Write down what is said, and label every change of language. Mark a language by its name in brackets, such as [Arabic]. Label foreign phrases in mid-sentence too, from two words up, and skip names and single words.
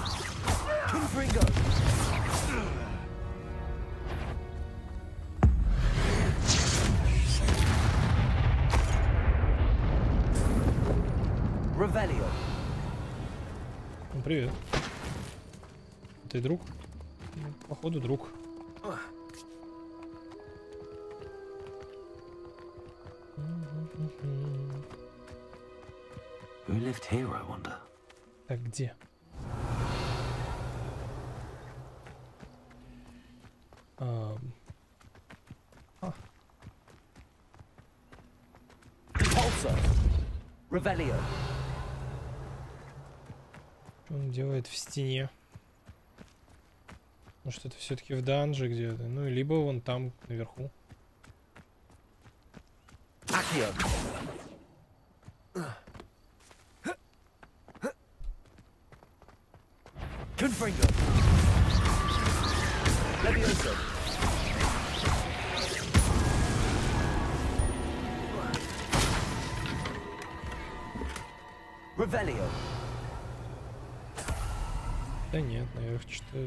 [English] Revelio. [Russian] Ну, привет. Ты друг? Ну, походу, друг. [English] Who lived here, I wonder? [Russian] Так, где? [English] Compulso. Revelio. [Russian] Что он делает в стене? Может, это все-таки в данже где-то? Ну, либо вон там, наверху. [English] Accio. Confringo. Levioso. Revelio. [Russian] Да нет, наверх что-то...